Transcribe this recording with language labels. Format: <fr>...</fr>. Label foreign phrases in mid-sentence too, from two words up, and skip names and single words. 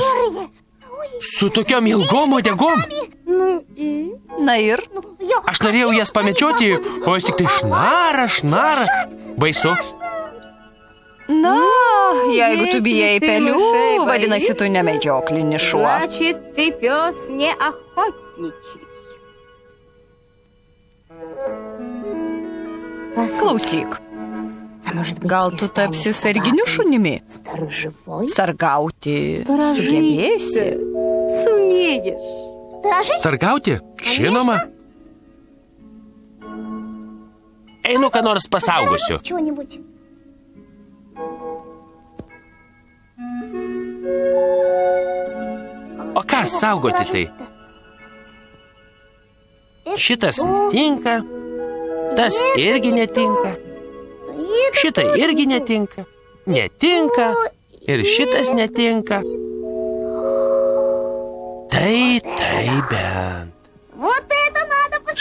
<lt>Su tokiom ilgom uodegom. Na ir? Aš norėjau jas pamedžioti, o jis tik tai šnara. Baisu. Na, Jeigu tu bijai pelių, vadinasi, tu ne medžioklinis šuo.</lt> <ru>Значит, ты пес не охотничий.</ru> <lt>Klausyk, gal tu tapsi sarginiu šunimi? Sargauti sugebėsi?</lt> <ru>Сумеешь.</ru> <lt>Sargauti? Žinoma. Einu, ką nors pasaugosiu.</lt> <ru>Чего-нибудь.</ru> <lt>O ką saugoti tai? Šitas netinka, tas irgi netinka, šitai irgi netinka, netinka ir šitas netinka. Tai bent.</lt> <ru>Вот это надо посмотреть.</ru>